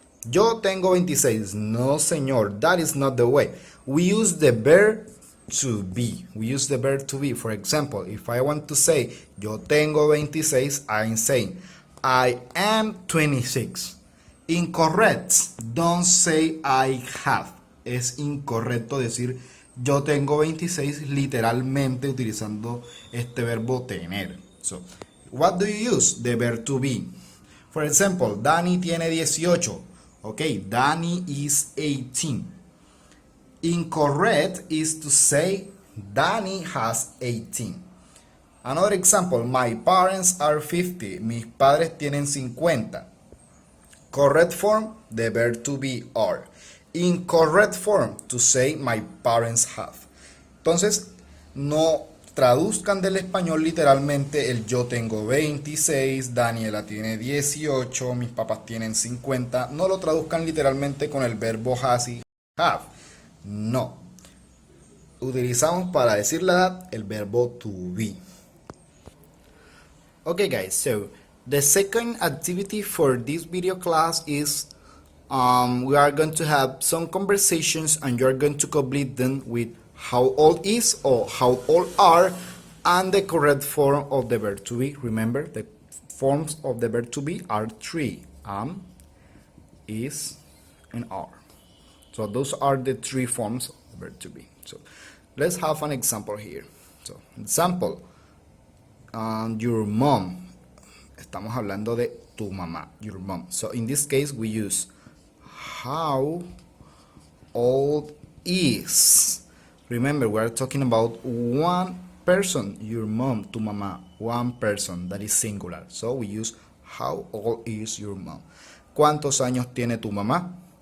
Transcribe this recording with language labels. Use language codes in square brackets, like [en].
[es] Yo tengo 26. No, señor, [en] that is not the way. We use the verb to be. We use the verb to be. For example, if I want to say [es] yo tengo 26, [en] I'm saying I am 26. Incorrect. Don't say I have. [es] Es incorrecto decir yo tengo 26 literalmente utilizando este verbo tener. [en] So, what do you use? The verb to be. For example, [es] Dani tiene 18. [en] Okay, Dani is 18. Incorrect is to say Danny has 18. Another example, my parents are 50. [es] Mis padres tienen 50. [en] Correct form, the verb to be are. Incorrect form, to say my parents have. [es] Entonces, no traduzcan del español literalmente el yo tengo 26, Daniela tiene 18, mis papás tienen 50. No lo traduzcan literalmente con el verbo has y have. No. Utilizamos para decir la edad el verbo to be. [en] Okay guys, so the second activity for this video class is we are going to have some conversations and you're going to complete them with how old is or how old are and the correct form of the verb to be. Remember, the forms of the verb to be are three: am, is, and are. So those are the three forms of the verb to be. So let's have an example here. So example, your mom. [es] Estamos hablando de tu mamá, [en] your mom. So in this case we use how old is. Remember, we are talking about one person, your mom, [es] tu mamá, [en] one person, that is singular. So we use how old is your mom. [es] ¿Cuántos años tiene tu mamá?